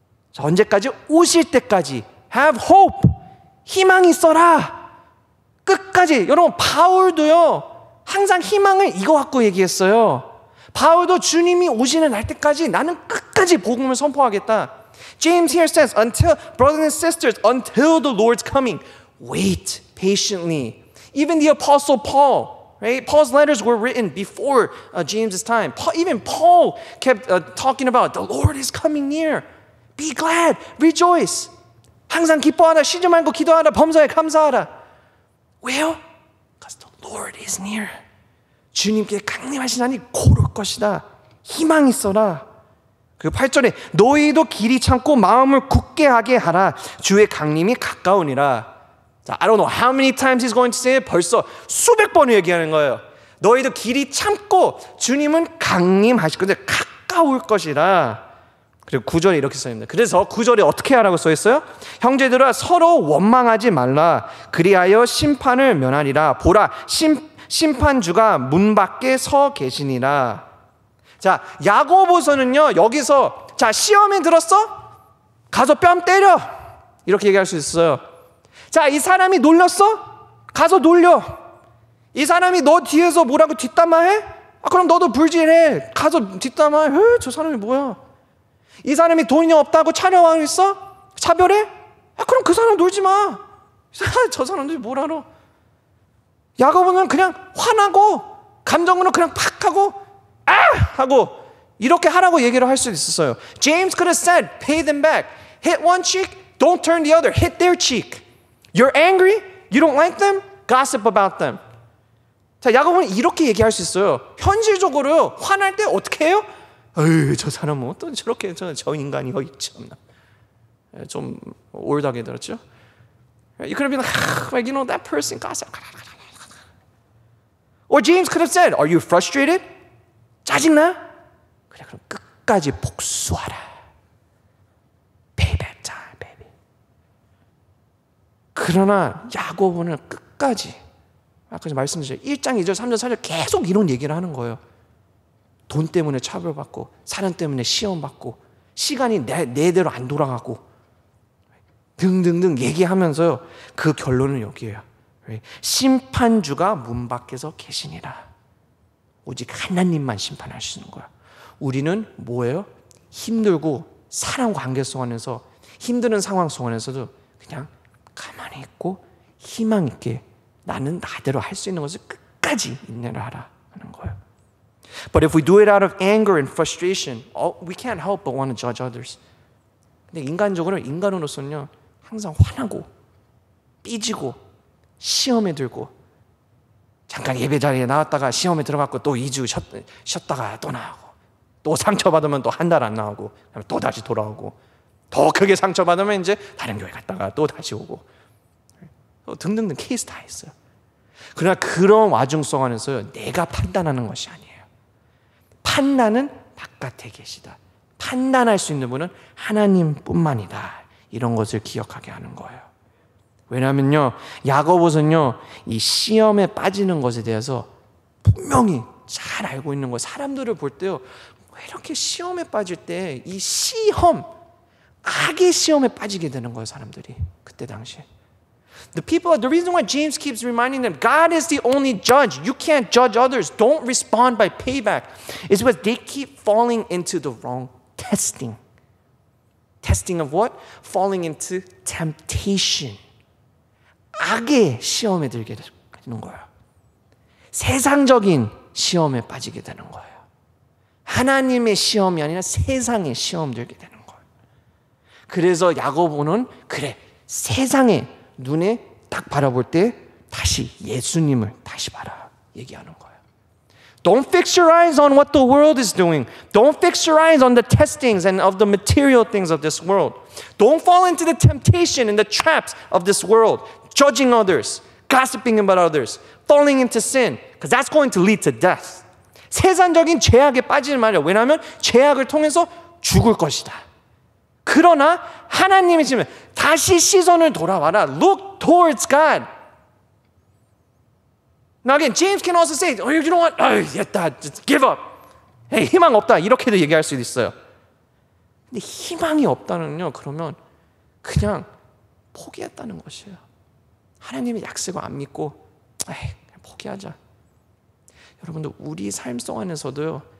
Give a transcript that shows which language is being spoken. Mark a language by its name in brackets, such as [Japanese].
[Korean] 자, 언제까지? 오실 때까지. [English] Have hope. [Korean] 희망이 있어라. 끝까지. 여러분 바울도요. 항상 희망을 이거 갖고 얘기했어요. 바울도 주님이 오시는 날 때까지 나는 끝까지 복음을 선포하겠다. [English] James here says, brothers and sisters, until the Lord's coming, wait patiently. Even the Apostle Paul, right? Paul's letters were written before James's time. Even Paul kept talking about the Lord is coming near. Be glad, rejoice. [Korean] 항상 기뻐하라, 쉬지 말고 기도하라, 범사에 감사하라. 왜요? [English] Because the Lord is near. [Korean] 주님께 강림하신 날이 곧 올 것이다. 희망 있어라. 그 8절에 너희도 길이 참고 마음을 굳게 하게 하라. 주의 강림이 가까우니라. [English] 자, I don't know how many times he's going to say it. [Korean] 벌써 수백 번 얘기하는 거예요. 너희도 길이 참고 주님은 강림하실 건데 가까울 것이라. 그리고 9절에 이렇게 써있습니다. 그래서 9절에 어떻게 하라고 써있어요? 형제들아 서로 원망하지 말라. 그리하여 심판을 면하리라. 보라 심판주가 문 밖에 서 계시니라. 자, 야고보서는요 여기서 자 시험에 들었어? 가서 뺨 때려. 이렇게 얘기할 수 있어요. 자, 이 사람이 놀렸어? 가서 놀려. 이 사람이 너 뒤에서 뭐라고 뒷담화해? 그럼 너도 불질해. 가서 뒷담화해. 저 사람이 뭐야? 이 사람이 돈이 없다고 촬영하고 있어? 차별해? 그럼 그 사람 놀지 마. 저 사람들이 뭘 알아? 야고보는 그냥 화나고 감정으로 그냥 팍 하고 하고 이렇게 하라고 얘기를 할 수 있었어요. [English] James could have said, pay them back. Hit one cheek, don't turn the other. Hit their cheek. You're angry? You don't like them? Gossip about them. [Korean] 자, 야고보는 이렇게 얘기할 수 있어요. 현실적으로 화날 때 어떻게 해요? 저 사람은 어떤 저렇게 저 인간이 참나. 좀 올드하게 들었죠? [English] You could have been like, you know, that person gossip. Or James could have said, are you frustrated? [Korean] 짜증나? 그래, 그럼 끝까지 복수하라. [English] Payback time, baby. [Korean] 그러나 야고보는 끝까지 아까 말씀드렸죠. 1장, 2절, 3절, 4절 계속 이런 얘기를 하는 거예요. 돈 때문에 차별받고 사람 때문에 시험받고 시간이 내대로 안 돌아가고 등등등 얘기하면서요. 그 결론은 여기에요. 심판주가 문 밖에서 계시니라. 오직 하나님만 심판하시는 거야. 우리는 뭐예요? 힘들고 사람 관계성 안에서 힘드는 상황 속에서도 그냥 가만히 있고 희망 있게 나는 나대로 할 수 있는 것을 끝까지 인내를 하라 하는 거예요. [English] But if we do it out of anger and frustration, we can't help but want to judge others. [Korean] 근데 인간으로서는요, 항상 화나고 삐지고 시험에 들고 잠깐 예배 자리에 나왔다가 시험에 들어갔고 또 2주 쉬었다가 또 나오고 또 상처받으면 또 한 달 안 나오고 또 다시 돌아오고 더 크게 상처받으면 이제 다른 교회 갔다가 또 다시 오고 등등등 케이스 다 있어요. 그러나 그런 와중 속 안에서요, 내가 판단하는 것이 아니에요. 판단은 바깥에 계시다. 판단할 수 있는 분은 하나님뿐만이다. 이런 것을 기억하게 하는 거예요. 왜냐하면요, 야고보서는요, 이 시험에 빠지는 것에 대해서 분명히 잘 알고 있는 거예요. 사람들을 볼 때요, 왜 이렇게 시험에 빠질 때 이 시험, 악의 시험에 빠지게 되는 거예요, 사람들이 그때 당시에. [English] The reason why James keeps reminding them, God is the only judge. You can't judge others. Don't respond by payback. Is because they keep falling into the wrong testing. Testing of what? Falling into temptation. [Korean] 악의 시험에 들게 되는 거예요. 세상적인 시험에 빠지게 되는 거예요. 하나님의 시험이 아니라 세상의 시험 들게 되는 거예요. 그래서 야고보는 그래, 세상의 눈에 딱 바라볼 때 다시 예수님을 다시 봐라 얘기하는 거예요. [English] Don't fix your eyes on what the world is doing. Don't fix your eyes on the testings and of the material things of this world. Don't fall into the temptation and the traps of this world, judging others, gossiping about others, falling into sin, because that's going to lead to death. [Korean] 세상적인 죄악에 빠지지 말이야. 왜냐하면 죄악을 통해서 죽을 것이다. 그러나 하나님이 지금 다시 시선을 돌아와라. [English] Look towards God. Now again, James can also say, you know what? [Korean] 됐다. [English] Just give up. Hey, [Korean] 희망 없다. 이렇게도 얘기할 수도 있어요. 근데 희망이 없다는요. 그러면 그냥 포기했다는 것이에요. 하나님의 약속을 안 믿고 그냥 포기하자. 여러분들 우리 삶 속 안에서도요.